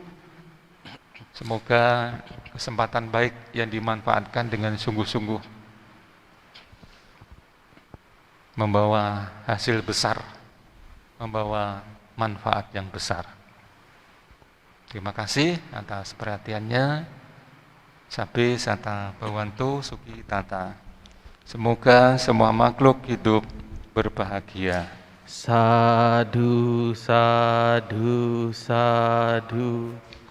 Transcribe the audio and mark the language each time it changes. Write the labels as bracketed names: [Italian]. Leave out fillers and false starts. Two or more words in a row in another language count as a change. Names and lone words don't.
[Indonesian] Semoga kesempatan baik yang dimanfaatkan dengan sungguh-sungguh membawa hasil besar, membawa manfaat yang besar. Terima kasih atas perhatiannya. [Pali] Sabe sata bawantu suki tata. [Indonesian] Semoga semua makhluk hidup berbahagia. [Pali] Sadu, sadu, sadu.